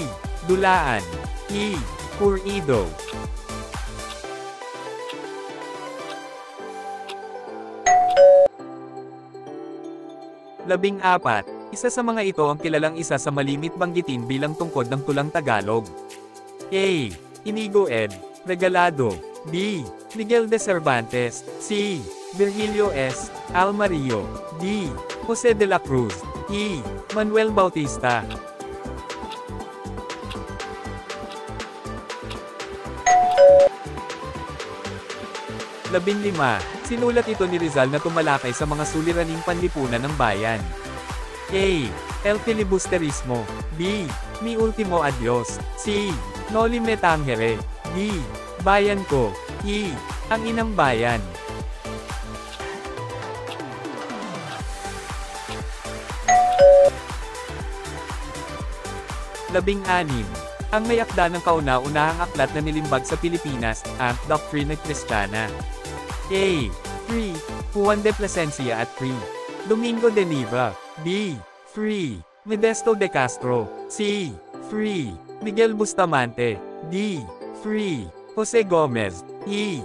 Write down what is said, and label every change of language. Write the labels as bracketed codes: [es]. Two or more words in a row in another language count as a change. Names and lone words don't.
[tl] Dulaan. E. Purido. 14. Isa sa mga ito ang kilalang isa sa malimit banggitin bilang tungkod ng tulang Tagalog. A. Inigo Ed. Regalado. B. Miguel de Cervantes. C. Virgilio S. Almario. D. Jose de la Cruz. E. Manuel Bautista. 15. 15. Sinulat ito ni Rizal na tumalakay sa mga suliraning panlipunan ng bayan. A. El filibusterismo. B. Mi ultimo adios. C. Noli me tangere. D. Bayan ko. E. Ang inang bayan. Labing-anim. Ang may akda ng kauna-unahang aklat na nilimbag sa Pilipinas, ang Doctrina Cristiana. A. 3. Juan de Plasencia at 3. Domingo de Nieva. B. 3. Modesto de Castro. C. 3. Miguel Bustamante. D. 3. Jose Gomez. E.